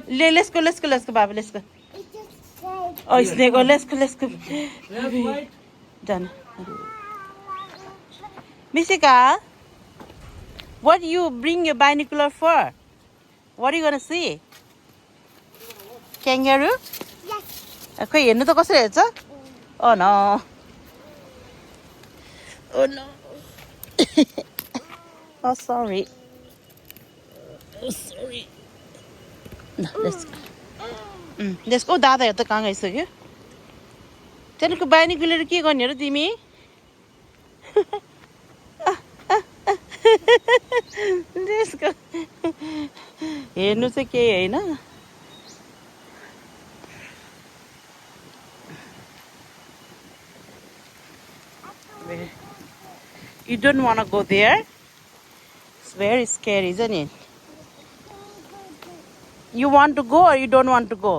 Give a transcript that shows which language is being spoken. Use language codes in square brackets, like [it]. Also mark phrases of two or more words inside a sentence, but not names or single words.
[en] Let's go, Baba, let's go. Oh, snake, oh, let's go. Right. Done. Bisika, what do you bring your binocular for? What are you gonna see? Kangaroo? Yes. [ne] Okay, हेर्नु त कसरी हेर्छ? [en] Oh no. Oh no. Oh sorry. Oh sorry. No, let's go. Let's go. [ne] दादा हेर त कहाँ गइसक्यो? त्यहाँको बानी गुलेर के गर्ने र तिमी त्यसको हेर्नु चाहिँ केही होइन [en] You don't want to go there? It's very scary, isn't it? You want to go or you don't want to go?